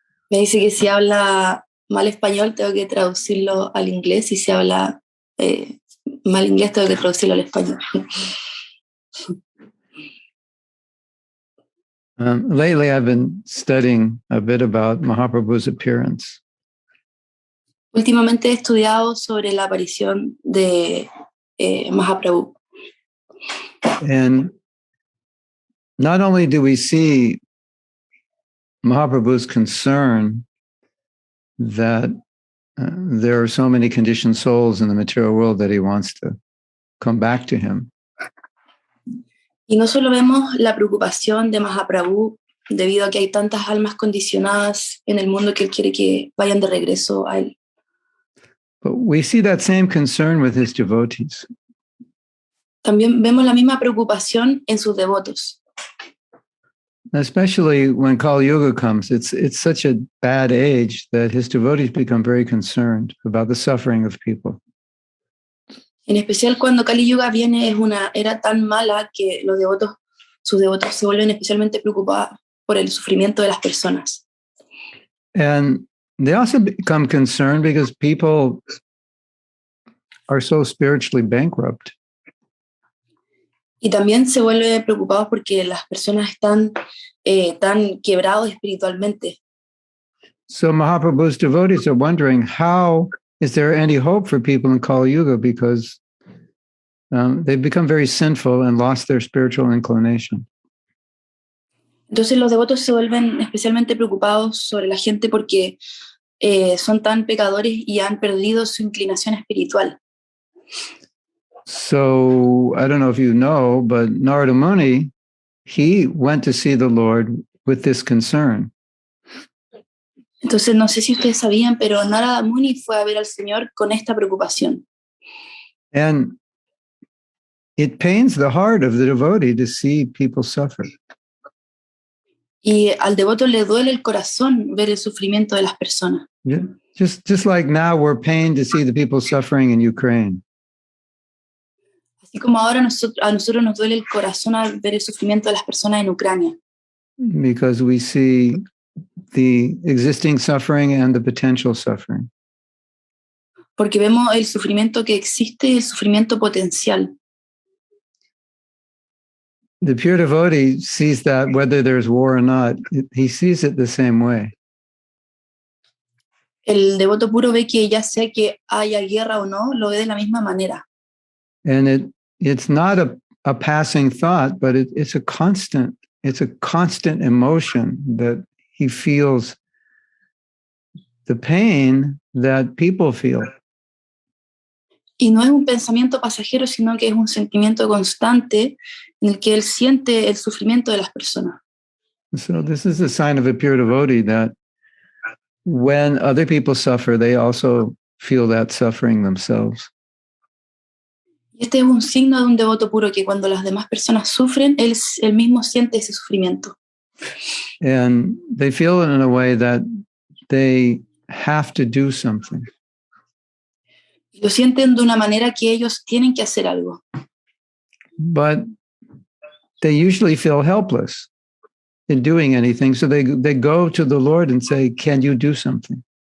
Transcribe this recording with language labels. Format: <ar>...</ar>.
<es>Me dice que si habla mal español, tengo que traducirlo al inglés, y si habla mal inglés, tengo que traducirlo al español.</es> <en>Lately, I've been studying a bit about Mahaprabhu's appearance.</en> <es>Últimamente he estudiado sobre la aparición de Mahaprabhu.</es> <en>And not only do we see Mahaprabhu's concern that there are so many conditioned souls in the material world that he wants to come back to him.</en> <es>Y no solo vemos la preocupación de Mahaprabhu debido a que hay tantas almas condicionadas en el mundo que él quiere que vayan de regreso a él.</es> <en>But we see that same concern with his devotees.</en> <es>También vemos la misma preocupación en sus devotos.</es> <en>Especially when Kali Yuga comes, it's such a bad age that his devotees become very concerned about the suffering of people.</en> <es>En especial cuando Kali Yuga viene, es una era tan mala que sus devotos se vuelven especialmente preocupados por el sufrimiento de las personas.</es> <en>And they also become concerned because people are so spiritually bankrupt.</en> <es>Y también se vuelven preocupados porque las personas están tan quebrados espiritualmente.</es> <en>So Mahaprabhu's devotees are wondering how is there any hope for people in Kali Yuga? Because they've become very sinful and lost their spiritual inclination.</en> <es>Entonces los devotos se vuelven especialmente preocupados sobre la gente porque son tan pecadores y han perdido su inclinación espiritual.</es> <en>So I don't know if you know, but Narada Muni, he went to see the Lord with this concern.</en> <es>Entonces no sé si ustedes sabían, pero Narada Muni fue a ver al Señor con esta preocupación.</es> <en>And it pains the heart of the devotee to see people suffer.</en> <es>Y al devoto le duele el corazón ver el sufrimiento de las personas.</es> <en>Yeah. Just like now we're pained to see the people suffering in Ukraine.</en> <es>Así como ahora a nosotros nos duele el corazón al ver el sufrimiento de las personas en Ucrania.</es> <en>Because we see the existing suffering and the potential suffering.</en> <es>Porque vemos el sufrimiento que existe y el sufrimiento potencial.</es> <en>The pure devotee sees that whether there's war or not, he sees it the same way.</en> <es>El devoto puro ve que ya sea que haya guerra o no, lo ve de la misma manera.</es> <en>And it's not a passing thought, but it's a constant emotion that he feels the pain that people feel.</en> <es>Y no es un pensamiento pasajero, sino que es un sentimiento constante en el que él siente el sufrimiento de las personas.</es> <en>So this is a sign of a pure devotee that when other people suffer, they also feel that suffering themselves.</en> <es>Y este es un signo de un devoto puro, que cuando las demás personas sufren, él mismo siente ese sufrimiento.</es> <en>And they feel it in a way that they have to do something.</en> <es>Y lo sienten de una manera que ellos tienen que hacer algo.</es> <en>But they usually feel helpless in doing anything. So they go to the Lord and say, can you do something?</en>